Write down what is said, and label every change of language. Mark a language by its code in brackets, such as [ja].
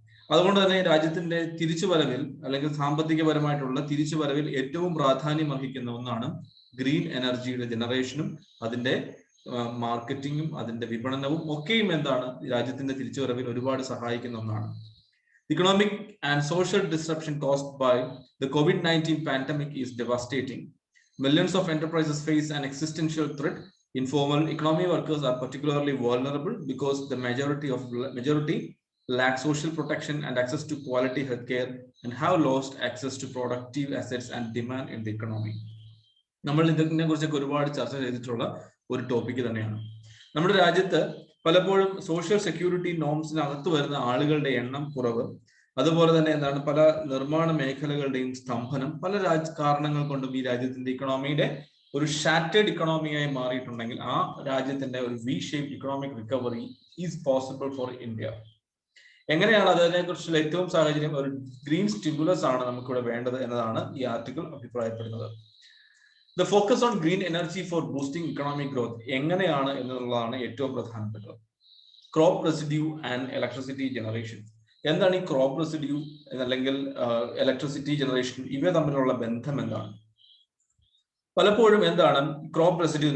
[ml] അതുകൊണ്ട് തന്നെ രാജ്യത്തിന്റെ തിരിച്ചുവരവിൽ അല്ലെങ്കിൽ സാമ്പത്തികപരമായിട്ടുള്ള തിരിച്ചുവരവിൽ ഏറ്റവും പ്രാധാന്യം അർഹിക്കുന്ന ഒന്നാണ് ഗ്രീൻ എനർജിയുടെ ജനറേഷനും അതിന്റെ മാർക്കറ്റിങ്ങും അതിന്റെ വിപണനവും ഒക്കെയും എന്താണ് രാജ്യത്തിന്റെ തിരിച്ചുവരവിൽ ഒരുപാട് സഹായിക്കുന്ന ഒന്നാണ്. [en] Economic and social disruption caused by the COVID-19 pandemic is devastating. Millions of enterprises face an existential threat. Informal economy workers are particularly vulnerable because the majority lack social protection and access to quality healthcare and have lost access to productive assets and demand in the economy. [ml] നമ്മൾ ഇതിനെ കുറിച്ചൊക്കെ ഒരുപാട് ചർച്ച ചെയ്തിട്ടുള്ള ഒരു topic തന്നെയാണ്. നമ്മുടെ രാജ്യത്ത് പലപ്പോഴും സോഷ്യൽ സെക്യൂരിറ്റി നോംസിനകത്ത് വരുന്ന ആളുകളുടെ എണ്ണം കുറവ്, അതുപോലെ തന്നെ എന്താണ് പല നിർമ്മാണ മേഖലകളുടെയും സ്തംഭനം, പല കാരണങ്ങൾ കൊണ്ടും ഈ രാജ്യത്തിന്റെ ഇക്കണോമിയുടെ ഒരു ഷാറ്റേഡ് ഇക്കണോമിയായി മാറിയിട്ടുണ്ടെങ്കിൽ ആ രാജ്യത്തിന്റെ ഒരു [en] V shape economic recovery is possible for India. [ml] എങ്ങനെയാണ് അതിനെ കുറിച്ചുള്ള ഏറ്റവും സാഹചര്യം ഒരു ഗ്രീൻ സ്റ്റിമുലസ് ആണ് നമുക്കിവിടെ വേണ്ടത് എന്നതാണ് ഈ ആർട്ടിക്കിൾ അഭിപ്രായപ്പെടുന്നത്. [en] The focus on green energy for boosting economic growth [ml] എങ്ങനെയാണ് എന്നുള്ളതാണ് ഏറ്റവും പ്രധാനപ്പെട്ടത്. Crop residue and electricity generation. എന്താണ് ഈ ക്രോപ്പ് റെസിഡ്യൂ അല്ലെങ്കിൽ ഇലക്ട്രിസിറ്റി ജനറേഷൻ? ഇവ തമ്മിലുള്ള ബന്ധം എന്താണ്? പലപ്പോഴും എന്താണ് ക്രോപ്പ് റെസിഡ്യൂ?